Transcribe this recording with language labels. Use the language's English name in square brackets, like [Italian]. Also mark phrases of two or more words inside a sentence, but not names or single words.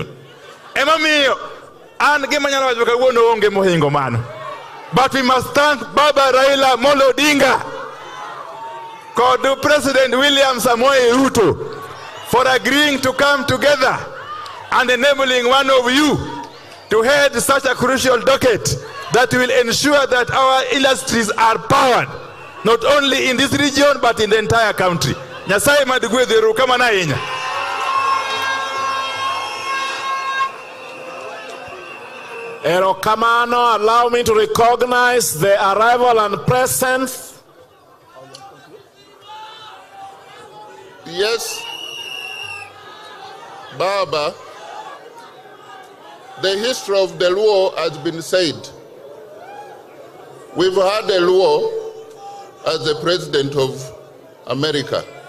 [English] But we must thank Baba Raila Odinga, called President William Samoei Ruto, for agreeing to come together and enabling one of you to head such a crucial docket that will ensure that our industries are powered, not only in this region but in the entire country. [Luo (Kenya and Tanzania)] Nyasaye madugwedhiru kama na yenya. Erokamano, [English] allow me to recognize the arrival and presence. Yes, Baba, the history of the Luo has been said. We've had a Luo as the president of America.